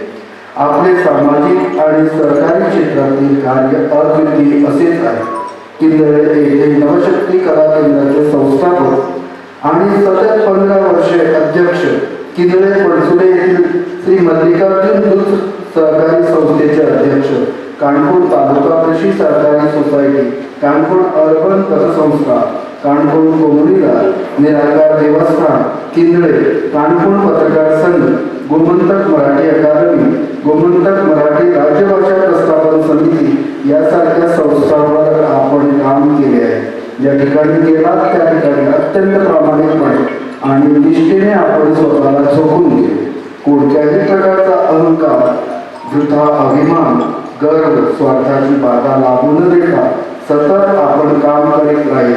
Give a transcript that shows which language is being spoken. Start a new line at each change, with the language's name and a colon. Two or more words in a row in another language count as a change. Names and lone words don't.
Marathi: आपले सामाजिक आणि सरकारी क्षेत्रातील कार्य अद्वितीय असेच आहे. किल्ले येथे नवशक्ती कला केंद्राचे संस्थापक आणि सतत 15 वर्षे अध्यक्ष, किल्ले पणसुले येथील श्री मल्लिकार्जुन दूध सहकारी संस्थेचे अध्यक्ष, काणकोण तालुका कृषी सहकारी सोसायटी, काणकोण अर्बन पतसंस्था, काणकोण कोमुडीदार, निराकार देवस्थान, किंदळे, काणकोण पत्रकार संघ, गोमंतक मराठी अकादमी, गोमंतक मराठी राज्यभाषा प्रस्थापन समिती यासारख्या संस्थांवर आपण काम केले आहे. ज्या ठिकाणी गेलात त्या ठिकाणी अत्यंत प्रामाणिकपणे आणि निष्ठेने आपण स्वतःला झोकून गेले. कोणत्याही प्रकारचा अहंकार, वृथा अभिमान, गर्व, स्वार्थाची बाधा लागू न देता सतत आपण काम करीत राहिला.